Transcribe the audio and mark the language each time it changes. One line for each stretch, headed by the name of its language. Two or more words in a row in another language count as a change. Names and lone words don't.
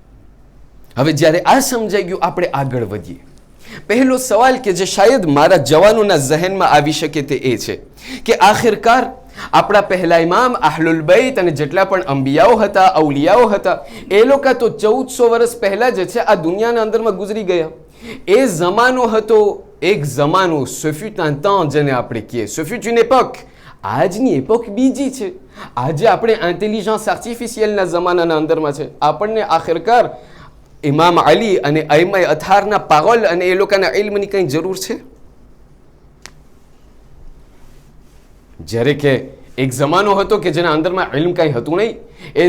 Gujarati: હવે જ્યારે આ સમજાઈ ગયું, આપણે આગળ વધીએ. પહેલો સવાલ કે જે શાયદ મારા જવાનોના ઝહેનમાં આવી શકે તે એ છે કે આખિરકાર આપણા પહેલા ઇમામ અહલુલ બૈત અને જેટલા પણ અંબિયાઓ હતા, અવલિયાઓ હતા, એ લોકો તો 1400 વર્ષ પહેલા જે છે આ દુનિયાના અંદરમાં ગુજરી ગયા. એ જમાનો હતો એક જમાનો,
French: ce fut un temps
Gujarati: જેને આપણે કહીએ,
French: ce fut une époque.
Gujarati: આજની એપોક બીજી છે. આજે આપણે
French: intelligence artificielle
Gujarati: જમાનાના અંદરમાં છે. આપણને આખિરકાર ઇમામ અલી અને અઈમાએ અથારના પાગલ અને એ લોકોના ઇલ્મની કંઈ જરૂર છે? જ્યારે કે એક જમાનો હતો કે જેના અંદરમાં ઇલ્મ કંઈ હતું નહીં.